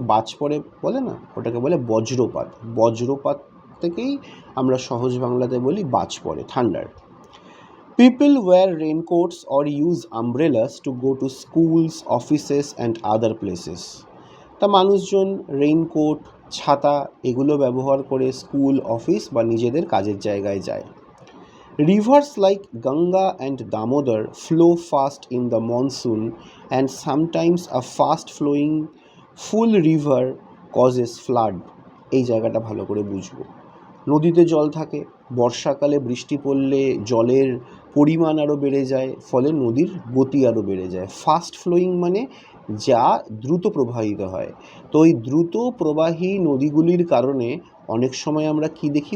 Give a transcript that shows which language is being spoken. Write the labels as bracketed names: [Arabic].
[Bangla] বাজ পড়ে বলে না, ওটাকে বলে বজ্রপাত। বজ্রপাত থেকেই আমরা সহজ বাংলাতে বলি বাজ পড়ে, thunder. [English] People wear raincoats or use umbrellas to go to schools, offices and other places. [Bangla] তা মানুষজন রেইনকোট, ছাতা এগুলো ব্যবহার করে স্কুল, অফিস বা নিজেদের কাজের জায়গায় যায়। [English] Rivers like Ganga and Damodar flow fast in the monsoon, and sometimes a fast flowing full river causes flood. [Bangla] এই জায়গাটা ভালো করে বুঝবো। নদীতে জল থাকে, বর্ষাকালে বৃষ্টি পড়লে জলের পরিমাণ আরও বেড়ে যায়, ফলে নদীর গতি আরও বেড়ে যায়। ফাস্ট ফ্লোয়িং মানে যা দ্রুত প্রবাহিত হয়। তো এই দ্রুত প্রবাহী নদীগুলির কারণে অনেক সময় আমরা কি দেখি?